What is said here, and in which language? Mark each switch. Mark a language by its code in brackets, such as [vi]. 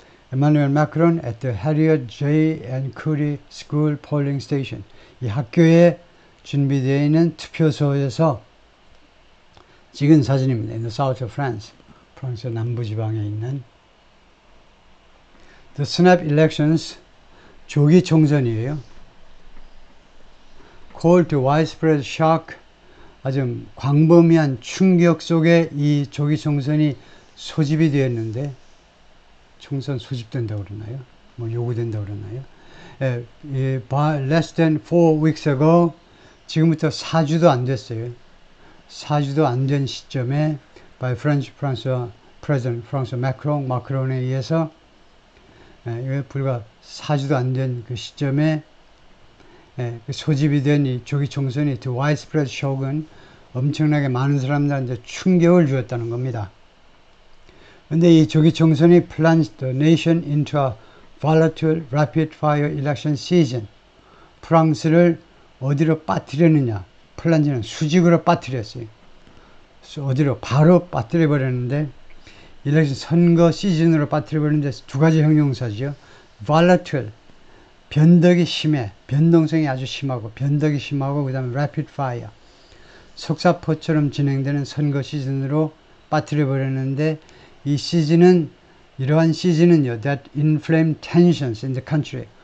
[en] Emmanuel Macron at the Harriet J. and Curie School Polling Station. [ko] 이 학교에 준비되어 있는 투표소에서 찍은 사진입니다. [en] In the south of France. [ko] 프랑스 남부지방에 있는 [en] The snap elections, [ko] 조기 총선이에요. [en] Call to widespread shock, [ko] 아주 광범위한 충격 속에 이 조기 총선이 소집이 되었는데 총선 소집된다고 그러나요? 뭐 요구된다고 그러나요? [en] by less than 4 weeks ago, [ko] 지금부터 4주도 안 됐어요. 4주도 안 된 시점에 [en] by French President [ko] 프랑스 마크론에 의해서 불과 4주도 안 된 그 시점에 소집이 된 이 조기 총선이 [en] to widespread shock [ko] 은 엄청나게 많은 사람들한테 충격을 주었다는 겁니다. 근데 이 조기 총선이 [en] plunged the nation into a volatile rapid fire election season. [ko] 프랑스를 어디로 빠뜨렸느냐? 플란지는 수직으로 빠뜨렸어요. 어디로? 바로 빠뜨려 버렸는데 일렉션 선거 시즌으로 빠뜨려 버렸는데 두 가지 형용사죠. volatile, 변덕이 심해. 변동성이 아주 심하고 변덕이 심하고 그 다음에 rapid fire, 속사포처럼 진행되는 선거 시즌으로 빠뜨려 버렸는데 이 시즌은 이러한 시즌은요, [en] that inflamed tensions in the country.